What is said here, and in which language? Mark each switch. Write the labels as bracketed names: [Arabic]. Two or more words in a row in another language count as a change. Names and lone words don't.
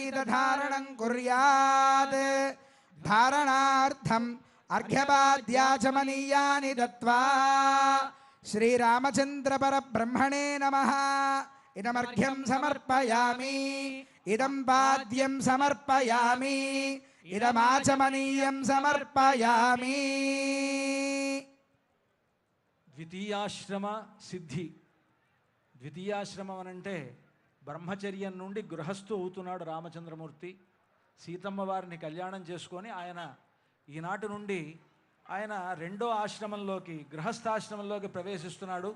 [Sanskrit] यज्ञोपवीतधारणं कुर्यात् धारणार्थम् अर्घ्यपाद्याचमनीयानि दत्त्वा श्रीरामचन्द्रपरब्रह्मणे नमः इदमर्घ्यं समर्पयामि इदं पाद्यं समर्पयामि इदमाचमनीयं समर्पयामि। ద్వితీయాశ్రమ సిద్ధి. [Telugu] ద్వితీయాశ్రమం అనంటే బ్రహ్మచర్యం నుండి గృహస్థు అవుతున్నాడు రామచంద్రమూర్తి. సీతమ్మ వారిని కళ్యాణం చేసుకొని ఆయన ఈనాటి నుండి ఆయన రెండో ఆశ్రమంలోకి గృహస్థాశ్రమంలోకి ప్రవేశిస్తున్నాడు.